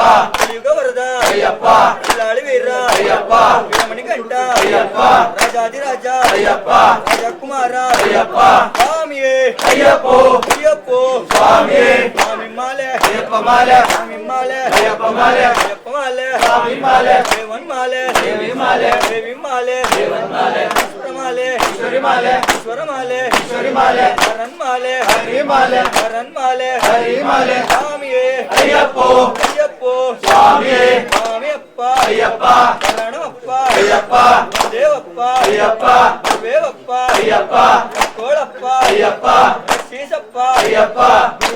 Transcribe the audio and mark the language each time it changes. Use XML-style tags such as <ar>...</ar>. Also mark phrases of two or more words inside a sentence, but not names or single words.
<kn>ಕಲಿಯುಗ ವರದ ಅಯ್ಯಪ್ಪ ಕಿಲಾಳಿ ವೀರ ಅಯ್ಯಪ್ಪ ವೀರಮಣಿಕಂಠ ಅಯ್ಯಪ್ಪ ರಾಜಾಧಿರಾಜ ಅಯ್ಯಪ್ಪ ರಾಜಕುಮಾರ ಅಯ್ಯಪ್ಪ ಸ್ವಾಮಿಯೇ ಅಯ್ಯಪ್ಪೋ ಅಯ್ಯಪ್ಪೋ ಸ್ವಾಮಿಯೇ ಸ್ವಾಮಿ ಮಾಲೆ ಅಯ್ಯಪ್ಪ ಮಾಲೆ ಸ್ವಾಮಿ ಮಾಲೆ ಅಯ್ಯಪ್ಪ ಮಾಲೆ ಅಯ್ಯಪ್ಪ ಮಾಲೆ ಸ್ವಾಮಿ ಮಾಲೆ ದೇವನ್ ಮಾಲೆ ದೇವಿ ಮಾಲೆ ದೇವಿ ಮಾಲೆ ದೇವನ್ ಮಾಲೆ ಈಶ್ವರ ಮಾಲೆ ಈಶ್ವರಿ ಮಾಲೆ ಈಶ್ವರ ಮಾಲೆ ಈಶ್ವರಿ ಮಾಲೆ ಹರನ್ ಮಾಲೆ ಹರಿ ಮಾಲೆ ಹರನ್ ಮಾಲೆ ಹರಿ ಮಾಲೆ ಸ್ವಾಮಿಯೇ ಅಯ್ಯಪ್ಪೋ ಅಯ್ಯಪ್ಪೋ ಸ್ವಾಮಿಯೇ ಸ್ವಾಮಿಯಪ್ಪ ಅಯ್ಯಪ್ಪ ಶರಣಮಪ್ಪ ಅಯ್ಯಪ್ಪ ದೇವಪ್ಪ ಅಯ್ಯಪ್ಪ ದೇವಪ್ಪ ಅಯ್ಯಪ್ಪ ಕೋಳಪ್ಪ ಅಯ್ಯಪ್ಪ ಶ್ರೀಸಪ್ಪ ಅಯ್ಯಪ್ಪ</kn>